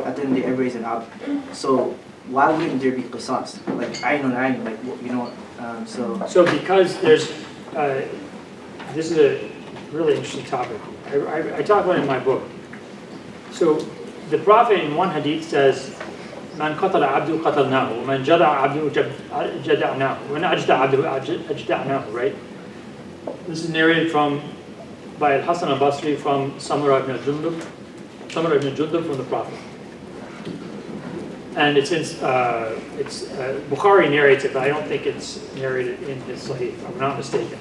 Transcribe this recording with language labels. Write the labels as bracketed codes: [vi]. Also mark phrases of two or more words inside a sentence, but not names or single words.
[en] At the end of the day, everybody's an abd. So why wouldn't there be qisas? Like ayn on ayn, like you know. So because there's, this is a really interesting topic. I talk about it in my book. So the Prophet in one hadith says, [ar] "من قتل عبده قتلناه، من جدع عبده جدعناه، من أجدع عبده أجدعناه." [en] Right? This is narrated by Al-Hasan al-Basri from Samura ibn Jundub from the Prophet. And Bukhari narrates it, but I don't think it's narrated in his Sahih, if I'm not mistaken.